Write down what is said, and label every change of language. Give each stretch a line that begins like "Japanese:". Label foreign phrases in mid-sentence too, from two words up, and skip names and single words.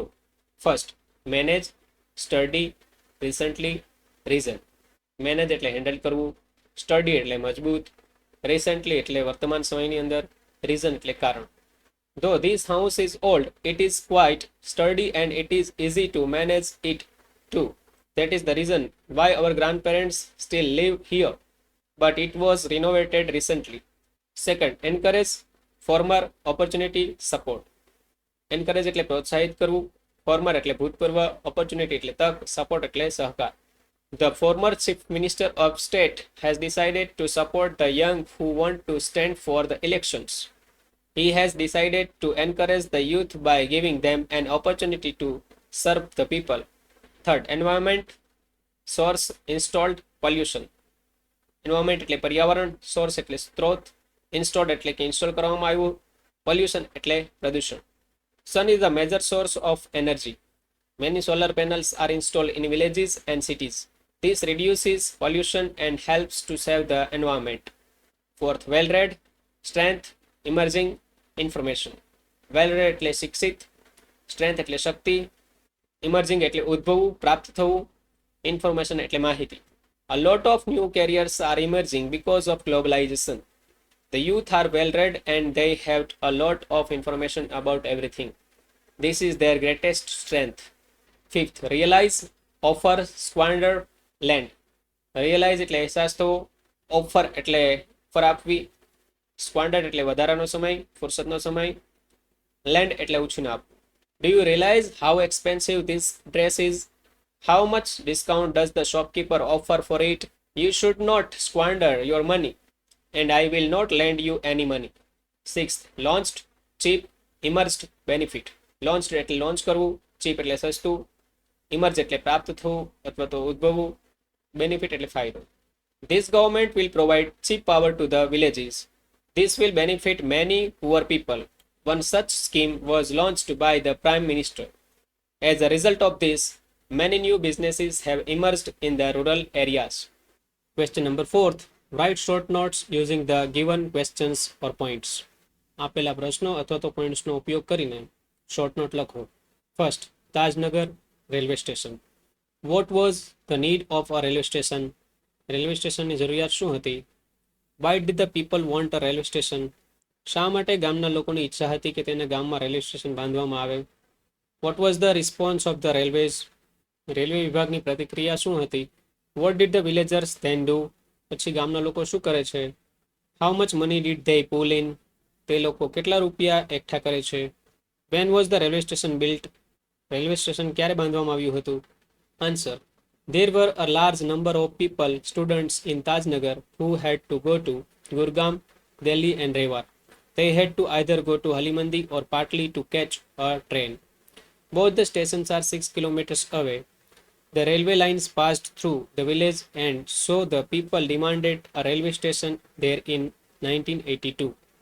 English: First, manage, study, recently, reason.
Gujarati: મેનેજ એટલે હેન્ડલ કરવું, સ્ટડી એટલે મજબૂત, રિસન્ટલી એટલે વર્તમાન સમયની અંદર, રીઝન એટલે કારણ.
English: Though this house is old, it is quite sturdy and it is easy to manage it too. That is the reason why our grandparents still live here, but it was renovated recently. Second, encourage, former, opportunity, support.
Gujarati: Encourage એટલે પ્રોત્સાહિત કરવું, former એટલે ભૂતપૂર્વ, opportunity એટલે તક, support એટલે સહકાર.
English: The former Chief Minister of State has decided to support the young who want to stand for the elections. He has decided to encourage the youth by giving them an opportunity to serve the people. Third, environment, source, installed, pollution.
Gujarati: Environment એટલે પર્યાવરણ, source એટલે સ્ત્રોત, installed એટલે કે ઇન્સ્ટોલ કરવામાં આવ્યું, pollution એટલે પ્રદૂષણ.
English: Sun is the major source of energy. Many solar panels are installed in villages and cities. This reduces pollution and helps to save the environment. Fourth, well-read, strength, emerging, information.
Gujarati: Well-read એટલે શિક્ષિત, strength એટલે શક્તિ, emerging એટલે ઉદ્ભવવું, પ્રાપ્ત થવું, information એટલે માહિતી.
English: A lot of new careers are emerging because of globalization. The youth are well-read and they have a lot of information about everything. This is their greatest strength. Fifth, realize, offer, squander, lend.
Gujarati: Realize એટલે અહેસાસ થવો, offer એટલે ઓફર આપવી, squander એટલે વધારાનો સમય, ફુરસતનો સમય, lend એટલે ઉછીનું આપવું.
English: Do you realize how expensive this dress is? How much discount does the shopkeeper offer for it? You should not squander your money, and I will not lend you any money. Sixth, launched, cheap, emerged, benefit.
Gujarati: Launched એટલે લોન્ચ કરવું, cheap એટલે સસ્તું, emerge એટલે પ્રાપ્ત થવું અથવા તો ઉદ્ભવવું, benefit એટલે ફાયદો.
English: This government will provide cheap power to the villages. This will benefit many poor people. One such scheme was launched by the Prime Minister. As a result of this, many new businesses have emerged in the rural areas. Question number 4. Write short notes using the given questions or points.
Gujarati: આપેલા પ્રશ્નો અથવા તો પોઈન્ટ્સનો ઉપયોગ કરીને શોર્ટ નોટ લખો.
English: First, Tajnagar railway station. What was the need of a railway station?
Gujarati: રેલવે સ્ટેશનની જરૂરિયાત શું હતી?
English: Why did the people want a railway station?
Gujarati: શા માટે ગામના લોકોની ઈચ્છા હતી કે તેને ગામમાં રેલવે સ્ટેશન બાંધવામાં આવે?
English: What was the response of the railways?
Gujarati: રેલવે વિભાગની પ્રતિક્રિયા શું હતી?
English: What did the villagers then do?
Gujarati: પછી ગામના લોકો શું કરે છે?
English: How much money did they pull in?
Gujarati: તે લોકો કેટલા રૂપિયા એકઠા કરે છે?
English: When was the railway station built?
Gujarati: રેલવે સ્ટેશન ક્યારે બાંધવામાં આવ્યું હતું?
English: આન્સર, there were a large number of people, students in Tajnagar who had to go to Gurgaon, Delhi and Rewar. They had to either go to Halimandi or partly to catch a train. Both the stations are 6 kilometers away. The railway lines passed through the village and so the people demanded a railway station there in 1982.